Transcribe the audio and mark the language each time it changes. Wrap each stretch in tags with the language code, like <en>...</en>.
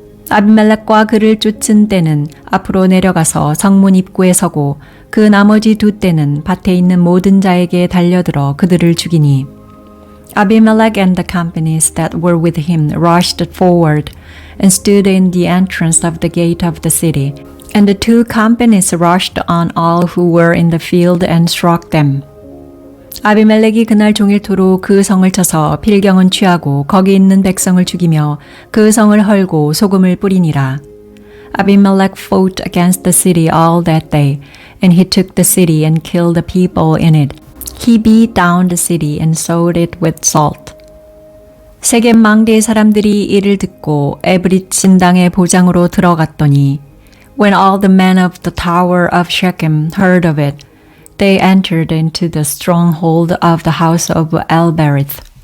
<ko>아비멜렉과 그를 쫓은 때는 앞으로 내려가서 성문 입구에 서고 그 나머지 2 때는 밭에 있는 모든 자에게 달려들어 그들을 죽이니</ko> <en>Abimelech and the companies that were with him rushed forward, and stood in the entrance of the gate of the city. And the two companies rushed on all who were in the field and struck them.</en> <ko>아비멜렉이 그날 종일토록 그 성을 쳐서 필경은 취하고 거기 있는 백성을 죽이며 그 성을 헐고 소금을 뿌리니라.</ko> <en>Abimelech fought against the city all that day, and he took the city and killed the people in it. He beat down the city and sowed it with salt.</en> <ko>세겜 망대의 사람들이 이를 듣고 에브릿 신당의 보장으로 들어갔더니</ko> <en>When all the men of the tower of Shechem heard of it, they entered into the stronghold of the house of Elberith.</en>